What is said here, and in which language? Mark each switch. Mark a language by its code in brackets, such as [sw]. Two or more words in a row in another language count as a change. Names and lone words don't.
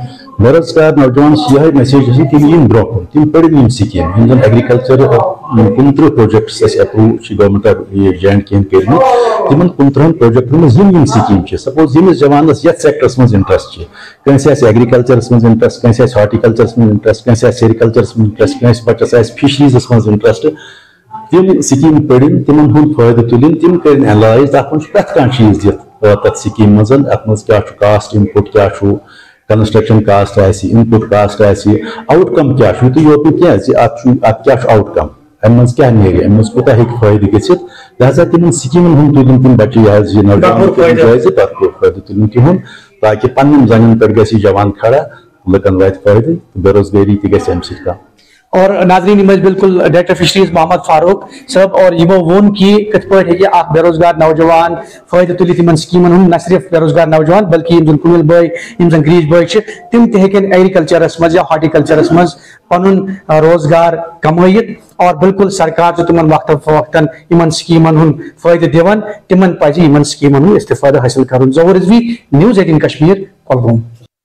[ks] بے روزگار نوجوانس یہ میسیج تم ین برہ کن تم پڑھن سکیم یم زن [en] agriculture 15 projects approve Government of J&K [ks] کرمت تمن 15 پروجیکٹن من سکیم سپوز یمس جوانس یتھ سیکٹرس من انٹرسٹ کنس ایگریکلچرس من انٹرسٹ کنس ہارٹیکلچرس من انٹرسٹ کنس سیریکلچرس من انٹرسٹ کنس بچس فشریزس من انٹرسٹ تم سکیم پڑھن تمن ہند فائدہ تلن تم کرن اینالائز تک من پرت کھانا چیز دت سکیم مز ات مز کیا [en] cost input [ks] کیا [en] construction cost input cost outcome [ks] کیا تو یوت کی ات کیا آؤٹ کم ام مز کیا نیرِ ام مز کوتاہ ہیکہِ فٲیدٕ گٔژھِتھ لہذا تمن سکیمن ہُنٛد تُلِن تِم بچہِ یہ نوجوان جٲیزٕ بھرپوٗر فٲیدٕ تُلِن تِہُنٛد تاکہِ پننٮ۪ن زنٮ۪ن پٮ۪ٹھ گژھِ یہِ جوان کھڑا لُکن واتہِ فٲیدٕ تہٕ بے روزگٲری تہِ گژھِ امہِ سۭتۍ کم. اور ناظرین بالکل [en] director fisheries [ks] محمد فاروق صاحب اور یہ وون کہ کت پہ اخ بے روزگار نوجوان فائدہ تلت ان سکیمن ہند نہ صرف بے روزگار نوجوان بلکہ یم زن کنل بھائی یم زن گریج بھائی تم تہ ہیکن ایگریکلچرس مز یا ہارٹیکلچرس مز پن روزگار کمائت اور بالکل سرکار تمن وقت فوقتاً ان سکیمن ہند فائدہ دان تمن پزِ ان سکیمن ہند استفادہ حاصل کرن. ظہور رضوی، نیوز 18 کشمیر، کۄلگوم.